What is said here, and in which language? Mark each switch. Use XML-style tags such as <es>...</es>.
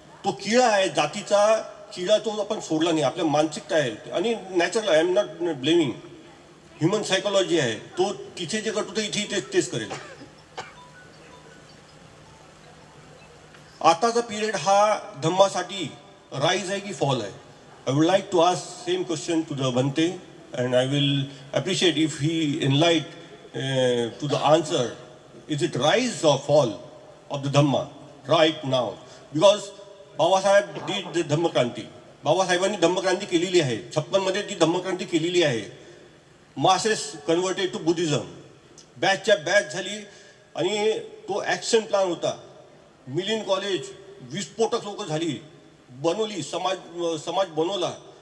<mr>तो किडा आहे, जातीचा किडा, तो आपण सोडला नाही. आपल्या मानसिकता आहे आणि natural,</mr> <en>I am not blaming,</en> <mr>human psychology आहे. तो तिथे जे करतो ते इथे तेच करेल. आताचा पिरियड हा धम्मासाठी राईज आहे की फॉल आहे?</mr> <en>I would like to ask same question to the Bhante, and I will appreciate if he enlight to the answer. Is it rise or fall of the Dhamma right now? Because Babasaheb did the Dhammakranti.</en> <mr>बाबासाहेबांनी धम्मक्रांती केलेली आहे. 56 मध्ये ती धम्मक्रांती केलेली आहे.</mr> <en>masses converted to Buddhism,</en> <mr>बॅचच्या batch झाली आणि तो ॲक्शन प्लॅन होता. मिलिंद कॉलेज विस्फोटक लोक झाली, बनवली, समाज बनवला.</mr>